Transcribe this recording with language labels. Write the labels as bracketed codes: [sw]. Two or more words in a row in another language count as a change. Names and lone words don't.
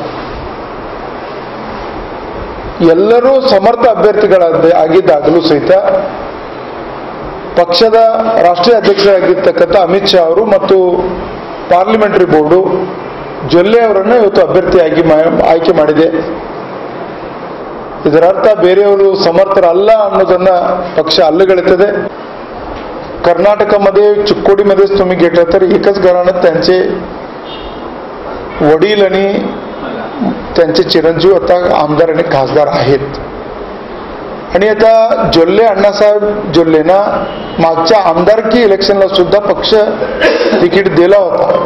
[kn] ಎಲ್ಲರೂ ಸಮರ್ಥ ಆಗಿದ್ದಾಗಲೂ ಸಹಿತ ಪಕ್ಷದ ರಾಷ್ಟ್ರೀಯ ಅಧ್ಯಕ್ಷರಾಗಿರ್ತಕ್ಕಂಥ ಅಮಿತ್ ಶಾ ಅವರು ಮತ್ತು [en] parliamentary board [kn] ಜೊಲ್ಲೆ ಅವರನ್ನು ಇವತ್ತು ಅಭ್ಯರ್ಥಿಯಾಗಿ ಆಯ್ಕೆ ಮಾಡಿದೆ. ಇದರ ಅರ್ಥ ಬೇರೆಯವರು ಸಮರ್ಥರಲ್ಲ ಅನ್ನೋದನ್ನ ಪಕ್ಷ ಅಲ್ಲಗಳತದೆ. [mr] कर्नाटकामध्ये चिक्कोडीमध्येच तुम्ही घेतलं तर एकच घराण्यात त्यांचे वडील आणि त्यांचे चिरंजीव आता आमदार आणि खासदार आहेत. आणि आता जोल्ले अण्णासाहेब जोल्लेना मागच्या आमदारकी इलेक्शनला सुद्धा पक्ष तिकीट दिला होता.